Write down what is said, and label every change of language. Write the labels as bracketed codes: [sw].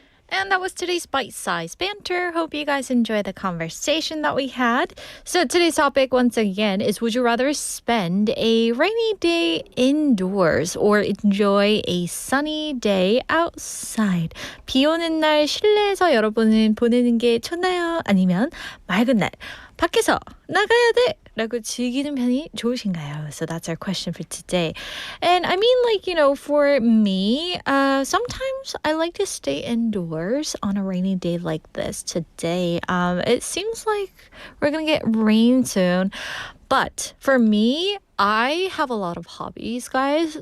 [en] And that was today's bite-sized banter. Hope you guys enjoyed the conversation that we had. So today's topic, once again, is would you rather spend a rainy day indoors or enjoy a sunny day outside? [ko] 비 오는 날 실내에서 여러분은 보내는 게 좋나요? 아니면 맑은 날 밖에서 나가야 돼! 라고 즐기는 편이 좋으신가요? [en] So that's our question for today. And I mean, like, you know, for me, sometimes I like to stay indoors on a rainy day like this today. It seems like we're going to get rain soon. But for me, I have a lot of hobbies, guys.